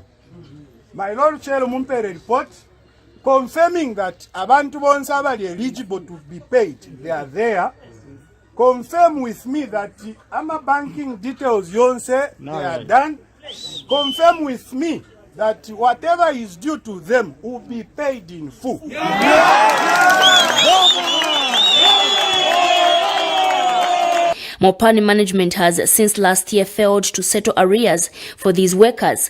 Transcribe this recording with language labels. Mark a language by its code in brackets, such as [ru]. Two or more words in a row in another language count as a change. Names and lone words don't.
[en] My Lord Chair Mumpe report confirming that [bem] abantu bonse abali [en] eligible to be paid, they are there. Confirm with me that ama banking details yonse they are done. Confirm with me that whatever is due to them will be paid in full. Mopani management has since last year failed to settle arrears for these workers.